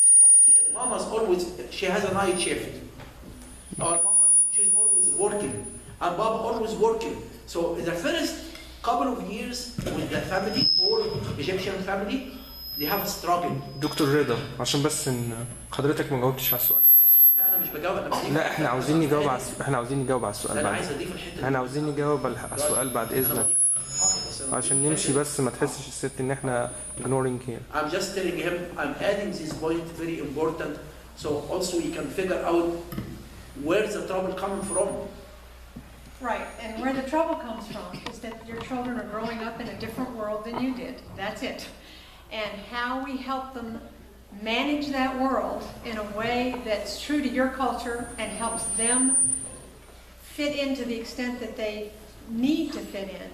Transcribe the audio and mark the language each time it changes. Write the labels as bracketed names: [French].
[English] But here, mama's always, she has a night shift. Or mama, she's always working. And Bob always working. So the first couple of years with the family, or Egyptian family, they have a struggle. [Arabic] دكتور رضا، عشان بس ان حضرتك ما جاوبتش على السؤال. لا انا مش بجاوب، انا بسيب. لا احنا عاوزين نجاوب على السؤال انا بعد. عايز اضيف الحته دي. احنا عاوزين نجاوب على السؤال بعد اذنك. عشان نمشي بس ما تحسش الست ان احنا [English] ignoring here. I'm just telling him, I'm adding this point very important, so also you can figure out where the trouble coming from. Right, and where the trouble comes from is that your children are growing up in a different world than you did. That's it. And how we help them manage that world in a way that's true to your culture and helps them fit in to the extent that they need to fit in.